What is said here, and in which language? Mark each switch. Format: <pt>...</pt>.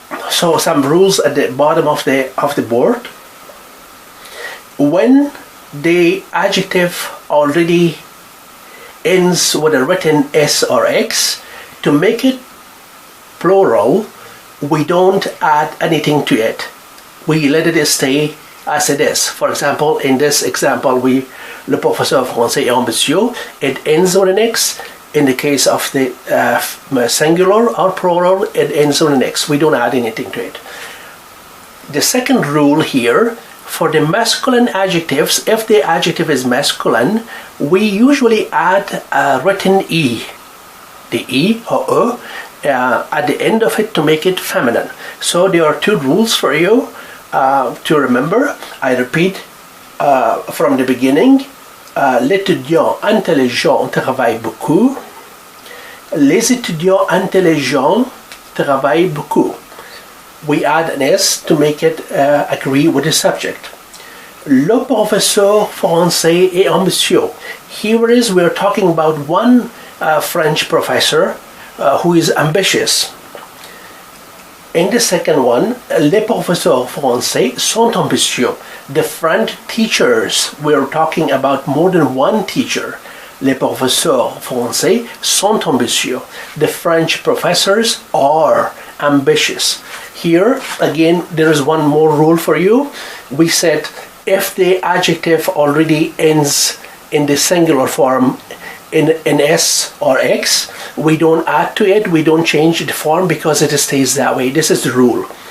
<en>So some rules at the bottom of the board. When the adjective already ends with a written S or X, to make it plural, we don't add anything to it. We let it stay as it is. For example, in this example,</en> <fr>le professeur français est ambitieux.</fr> <en>It ends with an X. In the case of the singular or plural, it ends with an X. We don't add anything to it. The second rule here, for the masculine adjectives, if the adjective is masculine, we usually add a written E. The E or E at the end of it to make it feminine. So there are two rules for you to remember. I repeat from the beginning.</en> <fr>L'étudiant intelligent travaille beaucoup. Les étudiants intelligents travaillent beaucoup.</fr> <en>We add an S to make it agree with the subject.</en> <fr>Le professeur français est ambitieux.</fr> <en>Here is we're talking about one French professor who is ambitious. In the second one,</en> <fr>les professeurs français sont ambitieux.</fr> <en>The French teachers, we're talking about more than one teacher.</en> <fr>Les professeurs français sont ambitieux.</fr> <en>The French professors are ambitious. Here, again, there is one more rule for you. We said if the adjective already ends in the singular form in S or X, we don't add to it, we don't change the form because it stays that way. This is the rule.</en>